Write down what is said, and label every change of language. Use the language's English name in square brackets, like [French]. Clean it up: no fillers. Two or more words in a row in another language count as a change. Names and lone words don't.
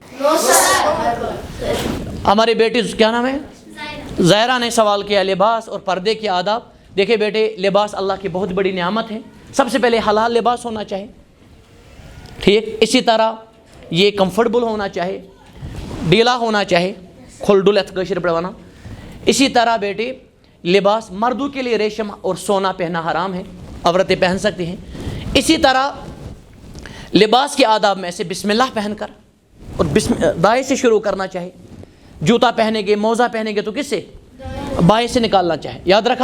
[Urdu] ہماری بیٹی کیا نام ہے، زائرہ نے سوال کیا لباس اور پردے کی آداب۔ دیکھیں بیٹے، لباس اللہ کی بہت بڑی نعمت ہے، سب سے پہلے حلال لباس ہونا چاہیے، ٹھیک؟ اسی طرح یہ کمفرٹیبل ہونا چاہیے، ڈھیلا ہونا چاہیے، [Kashmiri] کھلڈل اتھ کشر پہ ونان۔ [Urdu] اسی طرح بیٹی لباس مردوں کے لیے ریشم اور سونا پہننا حرام ہے، عورتیں پہن سکتی ہیں۔ اسی طرح لباس کے آداب میں سے بسم اللہ پہن کر اور دائیں سے شروع کرنا چاہیے۔ جوتا پہنیں گے، موزہ پہنیں گے تو کس سے؟ بائیں سے نکالنا چاہے، یاد رکھا۔